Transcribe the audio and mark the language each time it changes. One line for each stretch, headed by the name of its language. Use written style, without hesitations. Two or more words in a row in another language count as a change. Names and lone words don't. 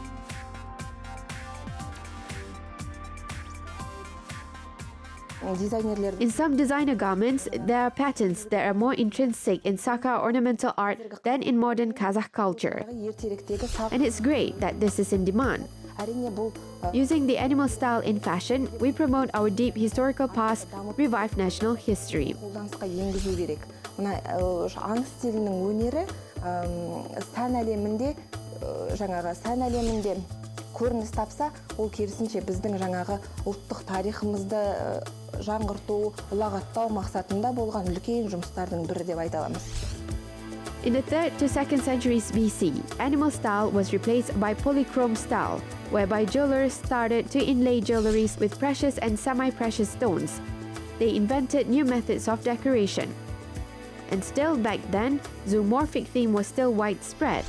English: In some designer garments, there are patterns that are more intrinsic in Saka ornamental art than in modern Kazakh culture. And it's great that this is in demand. Using the animal style in fashion, we promote our deep historical past, revive national history.
Kazakh: көрініс тапса, ол керісінше біздің жаңағы ұлттық тарихымызды жаңғырту, ұлағаттау мақсатында болған үлкен жұмыстардың бірі деп айта аламыз.
English: In the 3rd to 2nd centuries BC, animal style was replaced by polychrome style, whereby jewelers started to inlay jewelries with precious and semi-precious stones. They invented new methods of decoration. And still back then, zoomorphic theme was still widespread.